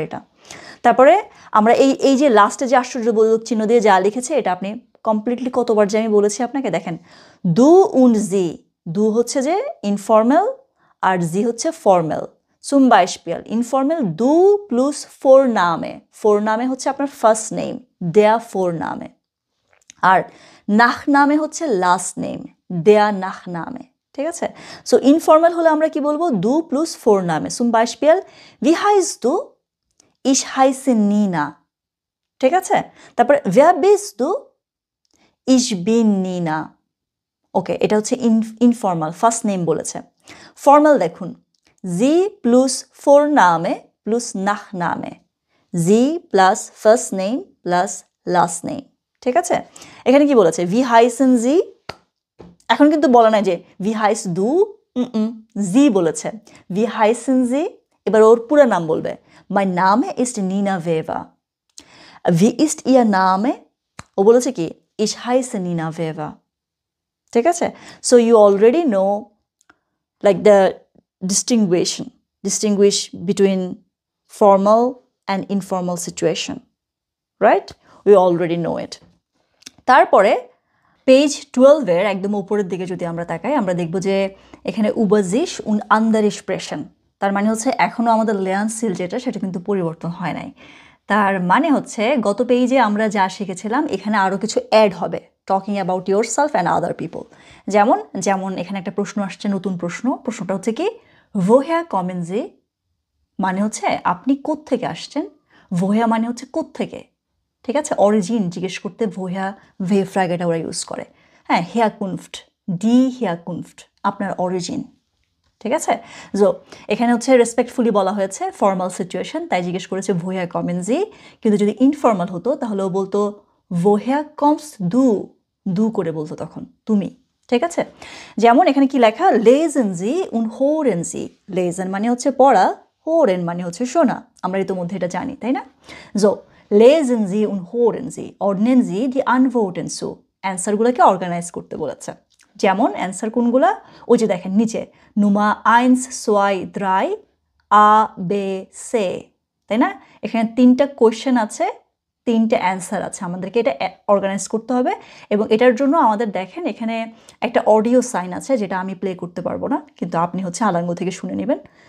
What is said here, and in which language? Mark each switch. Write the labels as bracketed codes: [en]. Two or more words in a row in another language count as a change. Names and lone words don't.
[bn] এটা তারপরে আমরা এই যে লাস্টে যে আশ্চর্যবোধক চিহ্ন দিয়ে যা লিখেছে এটা আপনি কমপ্লিটলি কতবার যে আমি বলেছি আপনাকে দেখেন [de] du und Sie [bn] দু হচ্ছে যে ইনফর্মাল আর জি হচ্ছে ফর্মাল [de] zum Beispiel [bn] ইনফর্মাল দু প্লাস ফোরনামে হচ্ছে আপনার [en] first name [bn] দেয়া ফোরনামে আর নাখনামে হচ্ছে [en] last name [bn] দেয়া নাখনামে ঠিক আছে সো ইনফর্মাল হলে আমরা কি বলবো দু প্লাস ফোরনামে [de] zum Beispiel wie heißt du ich heiße Nina [bn] ঠিক আছে তারপর [de] wer bist du ich bin Nina [bn] ওকে এটা হচ্ছে ইনফর্মাল ফার্স্ট নেম বলেছে ফর্মাল দেখুন [de] Sie plus Vorname plus Nachname [bn] জি প্লাস [en] first name plus last name [bn] ঠিক আছে এখানে কি বলেছে [de] wie heißen Sie [bn] এখন কিন্তু বলা নাই যে [de] wie heißt du [bn] জি বলেছে [de] wie heißen Sie [bn] এবার ওর পুরো নাম বলবে [de] Mein Name ist Nina Weber wie ist Ihr Name [bn] ও বলেছে কি [de] ich heiße Nina Weber [bn] ঠিক আছে [en] so you already know like the distinguish between formal and informal situation right we already know it [bn] তারপরে পেজ 12 এর একদম উপরের দিকে যদি আমরা তাকাই আমরা দেখব যে এখানে [de] übersicht und andere sprechen [bn] তার মানে হচ্ছে এখনো আমাদের লেয়ানসিল যেটা সেটা কিন্তু পরিবর্তন হয় নাই তার মানে হচ্ছে গত পেজে আমরা যা শিখেছিলাম এখানে আরো কিছু অ্যাড হবে [en] talking about yourself and other people [bn] যেমন এখানে একটা প্রশ্ন আসছে নতুন প্রশ্নটা হচ্ছে কি [de] woher kommen Sie [bn] মানে হচ্ছে আপনি কোত্থেকে আসছেন woher মানে হচ্ছে কোত্থেকে ঠিক আছে অরিজিন জিজ্ঞেস করতে [de] woher Frage [bn] এটা ওরা ইউজ করে হ্যাঁ [de] Herkunft die Herkunft [bn] আপনার অরিজিন ঠিক আছে সো এখানে হচ্ছে রেসপেক্টফুলি বলা হয়েছে [en] formal situation [bn] তাই জিজ্ঞেস করেছে [de] woher kommen Sie [bn] কিন্তু যদি ইনফর্মাল হতো তাহলে ও বলতো [de] woher kommst [bn] du করে বলতো তখন তুমি ঠিক আছে যেমন এখানে কি লেখা [de] lesen Sie und hören Sie [bn] lesen মানে হচ্ছে পড়া hören মানে হচ্ছে শোনা আমরা ইতিমধ্যে এটা জানি তাই না [de] so lesen Sie und hören Sie ordnen Sie die Antworten zu [bn] অ্যান্সারগুলোকে অর্গানাইজ করতে বলেছে যেমন অ্যান্সার কোনগুলা ওই যে দেখেন নিচে Nummer 1 2 3 A B C তাই না এখানে তিনটা কোশ্চেন আছে তিনটা অ্যান্সার আছে আমাদেরকে এটা অর্গানাইজ করতে হবে এবং এটার জন্য আমাদের দেখেন এখানে একটা [en] audio sign [bn] আছে যেটা আমি প্লে করতে পারবো না কিন্তু আপনি হচ্ছে আলাঙ্গ থেকে শুনে নেবেন